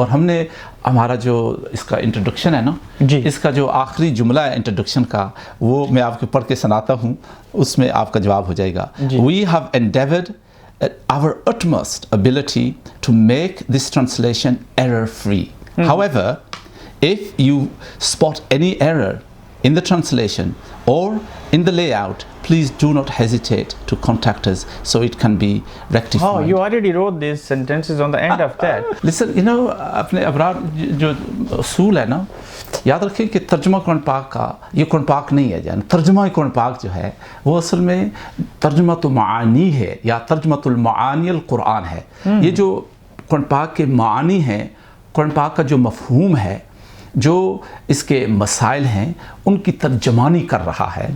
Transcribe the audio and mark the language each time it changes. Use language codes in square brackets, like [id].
[ur] اور ہم نے ہمارا جو اس کا انٹروڈکشن ہے نا, اس کا جو آخری جملہ ہے انٹروڈکشن کا, وہ میں آپ کو پڑھ کے سناتا ہوں, اس میں آپ کا جواب ہو جائے گا. [en] We have endeavored our utmost ability to make this translation error-free. However, if you spot any error in the translation or in the layout, please do not hesitate to contact us so it can be rectified. Oh, you already wrote these sentences on the end of that. Listen, you know, [ur] اپنے ابرار جو اصول ہے نا, یاد رکھیں کہ ترجمہ قرآن پاک کا یہ قرآن پاک نہیں ہے جان. ترجمہ قرآن پاک جو ہے وہ اصل میں ترجمہ المعانی ہے یا ترجمہ المعانی القرآن ہے. یہ جو قرآن پاک کے معانی ہیں, قرآن پاک کا جو مفہوم ہے, جو اس کے مسائل ہیں, ان کی ترجمانی کر رہا ہے.